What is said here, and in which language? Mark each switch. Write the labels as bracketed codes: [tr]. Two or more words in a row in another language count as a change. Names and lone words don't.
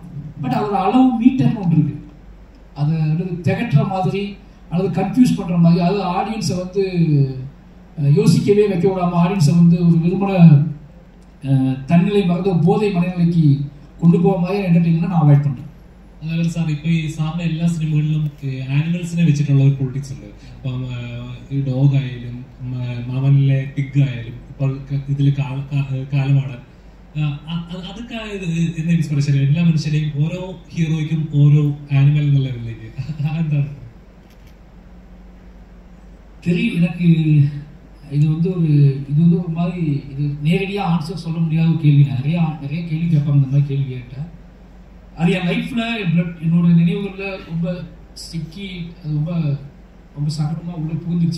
[ta] பட் அதோட அளவு மீட்டர்னு ஒன்று இருக்குது. அதை திகட்டுற மாதிரி அல்லது கன்ஃபியூஸ் பண்ணுற மாதிரி, அது ஆடியன்ஸை வந்து யோசிக்கவே வைக்க விடாமல் ஆடியன்ஸை வந்து ஒரு விரும்பின தன்னிலை மறந்த போதை மனநிலைக்கு கொண்டு போக மாதிரி என்டர்டெயின்மெண்ட் நான் அவாய்ட் பண்ணுறேன். [ml] അതേപോലെ സാർ ഇപ്പോൾ ഈ സാറിൻ്റെ എല്ലാ സിനിമകളിലും ആനിമൽസിനെ വെച്ചിട്ടുള്ള ഒരു പൊളിറ്റിക്സ് ഉണ്ട്. ഇപ്പം ഈ ഡോഗ് ആയാലും മാമനിലെ പിഗ് ആയാലും ഇപ്പോൾ ഇതിൽ കാലമാണ് അതൊക്കെ എന്ന ഇൻസ്പിറേഷൻ എല്ലാ മനുഷ്യരെയും ഓരോ ഹീറോയ്ക്കും ഓരോ ആനിമൽ എന്നുള്ള ലെവലിലേക്ക് എന്താണ് [ta] தெரியும். எனக்கு இது வந்து ஒரு மாதிரி இது நேரடியாக ஆன்சர் சொல்ல முடியாத ஒரு கேள்வி. நிறைய கேள்வி கேட்பாங்க இந்த மாதிரி கேள்வி கேட்டேன். அது என் லைஃப்பில் என்னோட நினைவுகளில் ரொம்ப சிக்கி அது ரொம்ப ரொம்ப சங்கடமாக உள்ளே புகுந்துருச்சு.